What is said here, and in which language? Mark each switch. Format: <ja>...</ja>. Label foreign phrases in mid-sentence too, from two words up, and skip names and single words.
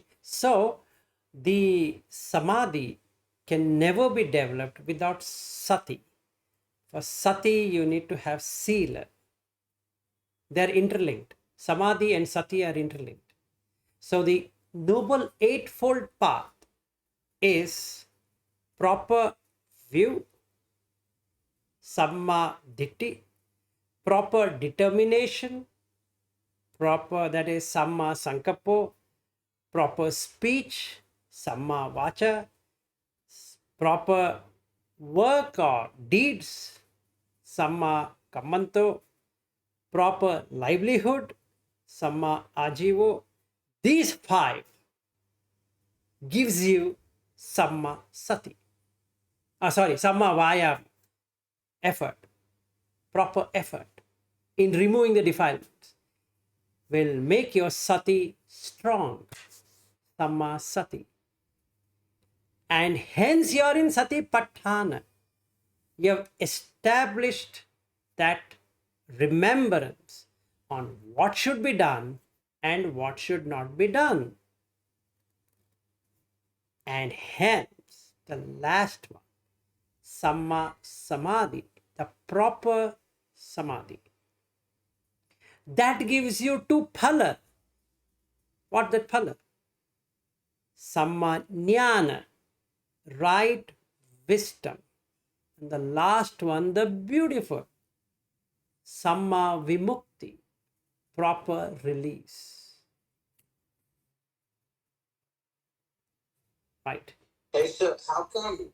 <en>So, the Samadhi can never be developed without sati. For sati, you need to have sila. They're interlinked. Samadhi and sati are interlinked. So the Noble Eightfold Path is proper view,</en> <pi>samma ditti,</pi> <en>proper determination, proper, that is</en> <pi>samma sankappo,</pi> <en>proper speech,</en> <pi>samma vacha,</pi> <en>proper work or deeds,</en> <pi>samma kammanto,</pi> <en>proper livelihood,</en> <pi>samma ajivo.</pi> <en>These five gives you</en> <pi>samma sati. Samma vaya,</pi> <en>effort, proper effort in removing the defilements will make your sati strong,</en> <pi>samma sati.</pi> <en>And hence you are in</en> <pi>sati patthana.</pi> <en>You have established that remembrance on what should be done and what should not be done. And hence the last one,</en> <pi>samma samadhi,</pi> <en>the proper samadhi. That gives you two phala. What that phala?</en> <pi>Samma jnana,</pi> <en>right wisdom. And the last one, the beautiful,</en> <pi>samma vimukti,</pi> <en>proper release. Right. Hey, so how come?</en>